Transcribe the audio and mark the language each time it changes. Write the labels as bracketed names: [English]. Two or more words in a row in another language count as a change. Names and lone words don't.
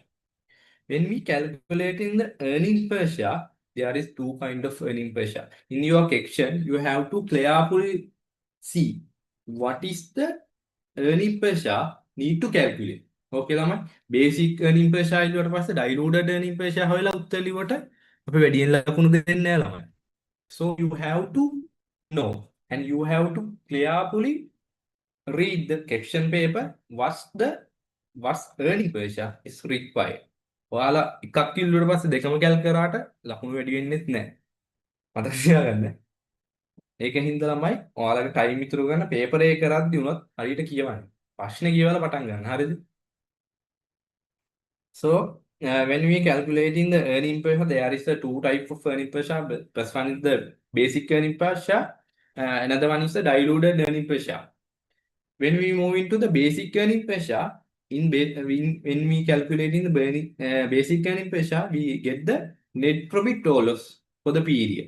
[English] When we calculating the earning per share, there is two kind of earning per share. In your section, you have to clearly see what is the earning per share need to calculate. [Sinhala] Okay, ළමයි. [English] Basic earning per share [Sinhala] ඉල්ලුවට පස්සේ [English] diluted earning per share [Sinhala] හොයලා උත්තර ලිව්වට අපි වැඩියෙන් ලකුණු දෙන්නේ නැහැ ළමයි. [English] So you have to know and you have to clearly read the question paper. What's earning per share is required. [Sinhala] ඔයාලා එකක් කිව්වට පස්සේ දෙකම කැල් කරාට ලකුණු වැඩි වෙන්නේත් නැහැ. මතක තියාගන්න. ඒකින්ද ළමයි ඔයාලගේ ටයිම් ඉතුරු ගන්න පේපර් එක කරද්දි උනත් හරියට කියවන්න. ප්‍රශ්නේ කියවලා පටන් ගන්න. හරිද? [English] So when we calculating the earning per share, there is a two type of earning per share. First one is the basic earning per share, Another one is the diluted earning per share. When we move into the basic earning per share, when we calculating the basic earning per share, we get the net profit or loss for the period.